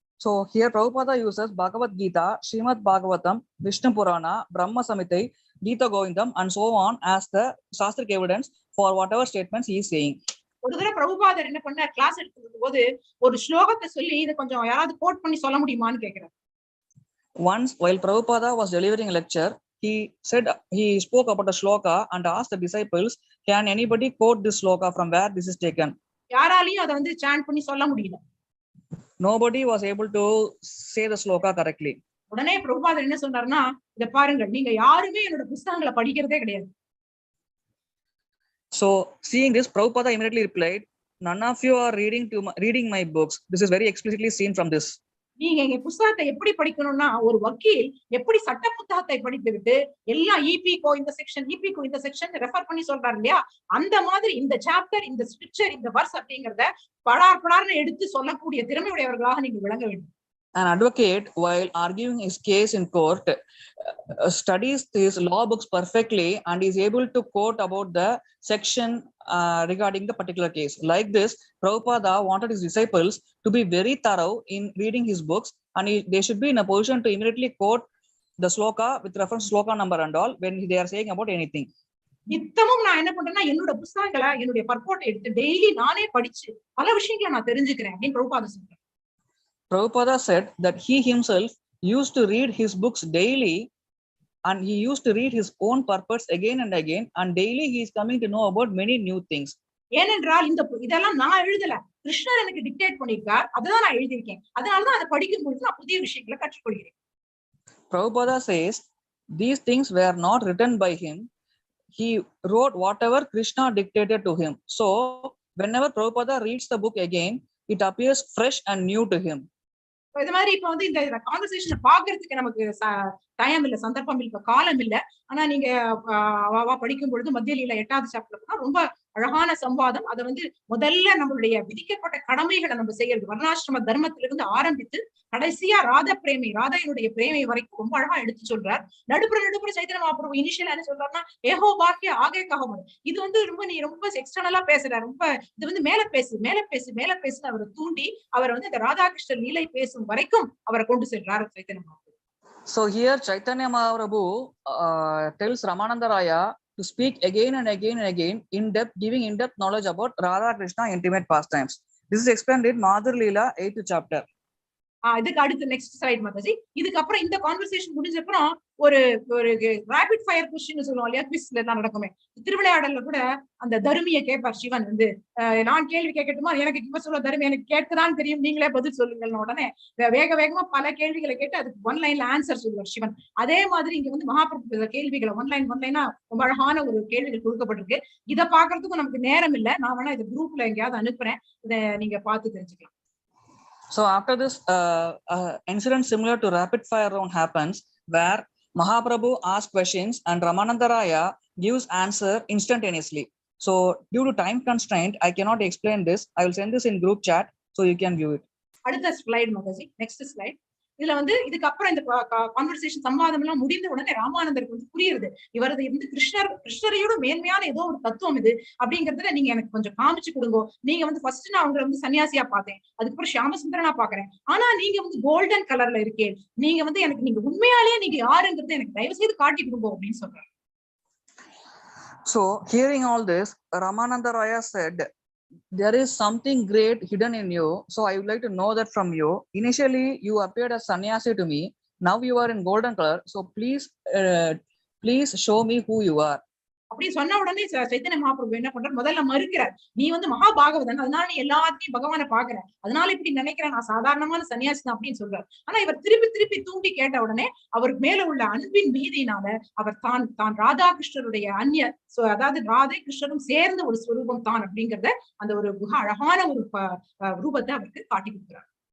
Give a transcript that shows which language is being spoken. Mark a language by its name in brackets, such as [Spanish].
[English] So here Prabhupada uses Bhagavad Gita, Srimad Bhagavatam, Vishnu Purana, Brahma Samhita, Gita Govindam and so on as the Sastric evidence for whatever statements he is saying. [Tamil] ஒரு தடவை பிரபுபாதர் என்ன பண்ணார், class எடுத்துக்கும் போது ஒரு ஸ்லோகத்தை சொல்லி இதை கொஞ்சம் யாராவது கோட் பண்ணி சொல்ல முடியுமான்னு கேட்கிறார். [English] Once while Prabhupada was delivering a lecture, he spoke about a shloka and asked the disciples, can anybody quote this shloka from where this is taken? [Tamil] யாராலையும் அதை வந்து சாண்ட் பண்ணி சொல்ல முடியல. [English] Nobody was able to say the shloka correctly. [Tamil] உடனே பிரபுபாதர் என்ன சொன்னார்னா, இத பாருங்க, நீங்க யாருமே என்னோட புத்தகங்களை படிக்கிறதே கிடையாது. [English] So seeing this, Prabhupada immediately replied, none of you are reading my books. This is very explicitly seen from this. [Tamil] நீங்க எங்க புத்தகத்தை எப்படி படிக்கணும்னா, ஒரு வக்கீல் எப்படி சட்ட புத்தகத்தை படித்து விட்டு எல்லாம் இபிகோ இந்த செக்ஷன் ரெஃபர் பண்ணி சொல்றாரு இல்லையா, அந்த மாதிரி இந்த சாப்டர், இந்த ஸ்கிரிப்சர், இந்த வர்ஸ் அப்படிங்கறத படார்னு எடுத்து சொல்லக்கூடிய திறமையுடையவர்களாக நீங்க விளங்க வேண்டும். [English] An advocate, while arguing his case in court, studies his law books perfectly and is able to quote about the section regarding the particular case. Like this, Prabhupada wanted his disciples to be very thorough in reading his books, and they should be in a position to immediately quote the sloka with reference to sloka number and all when they are saying about anything. [Tamil] நித்தமும் நான் என்ன பண்றேன்னா, என்னோட புத்தகங்களை, என்னுடைய purport எடுத்து daily நானே படிச்சு பல விஷயங்களை நான் தெரிஞ்சுக்கிறேன் அப்படின்னு பிரபுபாதா சொல்றேன். [English] Prabhupada said that he himself used to read his books daily and he used to read his own purports again and again, and daily he is coming to know about many new things. [Tamil] ஏனென்றால் இதெல்லாம் நான் எழுதல, கிருஷ்ணர் எனக்கு dictate பண்ணிருக்கார், அதுதான் நான் எழுதியிருக்கேன். அதனாலதான் அதை படிக்கும் பொழுது நான் புதிய விஷயங்களை கற்றுக்கொள்கிறேன். [English] Prabhupada says these things were not written by him. He wrote whatever Krishna dictated to him. So whenever Prabhupada reads the book again, it appears fresh and new to him. [Tamil] இது மாதிரி இப்ப வந்து இந்த கான்வர்சேஷனை பாக்குறதுக்கு நமக்கு டைம் இல்ல, சந்தர்ப்பம் இல்ல, காலம் இல்ல. ஆனா நீங்க படிக்கும் பொழுது மத்திய லீலா 8வது சாப்டர்ல ரொம்ப அழகான சம்வாதம். அதை வந்து முதல்ல நம்மளுடைய விதிக்கப்பட்ட கடமைகளை நம்ம செய்யறது, வர்ணாசிரம தர்மத்திலிருந்து ஆரம்பித்து கடைசியா ராதையினுடைய பிரேமை வரைக்கும் ரொம்ப அழகா எடுத்து சொல்றார். நடுப்புற சைத்தன்ய மகாபிரபு இனிஷியலா என்ன சொல்றாருன்னா, [Bangla] ஏஹோ பாக்கிய ஆகே கஹமன், [Tamil] இது வந்து நீ ரொம்ப எக்ஸ்டர்னலா பேசுற, ரொம்ப இது வந்து மேல பேசுன்னு அவரை தூண்டி அவர் வந்து இந்த ராதாகிருஷ்ணர் லீலை பேசும் வரைக்கும் அவரை கொண்டு செல்றாரு Chaitanya Mahaprabhu. [English] So here Chaitanya Mahaprabhu tells Ramananda Raya to speak again and again giving in-depth knowledge about Radha Krishna intimate pastimes. This is explained in Madhur Leela 8th chapter. [Tamil] இதுக்கு அடுத்து நெக்ஸ்ட் ஸ்லைட் மாதாஜி. இதுக்கு அப்புறம் இந்த கான்வர்சேஷன் முடிஞ்ச அப்புறம் ஒரு rapid fire question சொல்லுவோம் இல்லையா, குவிஸ்ல எல்லாம் நடக்குமே. திருவிளையாடல்ல கூட அந்த தருமியை கேட்பார் சிவன் வந்து, நான் கேள்வி கேட்கட்டுமா, எனக்கு இப்ப சொல்ல தருமி எனக்கு கேட்கதான் தெரியும், நீங்களே பதில் சொல்லுங்கள்னு உடனே வேகமா பல கேள்விகளை கேட்டு அதுக்கு ஒன் லைன்ல ஆன்சர் சொல்லுவார் சிவன். அதே மாதிரி இங்க வந்து மகாபிரபு கேள்விகளை ஒன் லைனா ரொம்ப அழகான ஒரு கேள்விகள் கொடுக்கப்பட்டிருக்கு. இதை பாக்குறதுக்கும் நமக்கு நேரம் இல்லை, நான் வேணா இது குரூப்ல எங்கேயாவது அனுப்புறேன், இதை நீங்க பார்த்து தெரிஞ்சுக்கலாம். [English] So after this incident similar to rapid fire round happens, where Mahaprabhu asks questions and Ramananda Raya gives answer instantaneously. So due to time constraint, I cannot explain this. I will send this in group chat so you can view it. [Tamil] அடுத்த slide Mataji, next slide. இதுல வந்து இதுக்கப்புறம் இந்த conversation சம்வாதம் எல்லாம் முடிந்த உடனே ராமானந்தருக்கு வந்து புரியுது இவரது வந்து கிருஷ்ணரையோட மேன்மையான ஏதோ ஒரு தத்துவம் இது அப்படிங்கறதுல நீங்க எனக்கு கொஞ்சம் காமிச்சு கொடுங்க. நீங்க வந்து ஃபர்ஸ்ட் நான் அவங்களை வந்து சன்னியாசியா பார்த்தேன், அதுக்கப்புறம் ஷியாமசுந்தரனா பாக்குறேன், ஆனா நீங்க வந்து கோல்டன் கலர்ல இருக்கேன், நீங்க வந்து எனக்கு நீங்க உண்மையாலேயே நீங்க யாருங்கிறது எனக்கு தயவு செய்து காட்டி கொடுங்க அப்படின்னு சொல்றாரு. [English] So hearing all this, Ramananda Raya said, there is something great hidden in you, so I would like to know that from you. Initially you appeared as sannyasi to me, now you are in golden color, so please show me who you are. [Tamil] அப்படி சொன்ன உடனே சைத்தன்ய மகாபிரபு என்ன பண்றாரு, முதல்ல மறுக்கிறார். நீ வந்து மகாபாகவதன், அதனால நீ எல்லாத்தையும் பகவானை பாக்குற, அதனால இப்படி நினைக்கிறேன், நான் சாதாரணமான சன்னியாசி தான் அப்படின்னு சொல்றாரு. ஆனா இவர் திருப்பி திருப்பி தூண்டி கேட்ட உடனே அவருக்கு மேல உள்ள அன்பின் மீதியினால அவர் தான் ராதா கிருஷ்ணருடைய அதாவது ராதை கிருஷ்ணரும் சேர்ந்த ஒரு ஸ்வரூபம் தான் அப்படிங்கறத அந்த ஒரு அழகான ஒரு ரூபத்தை அவருக்கு காட்டி கொடுக்கிறார்.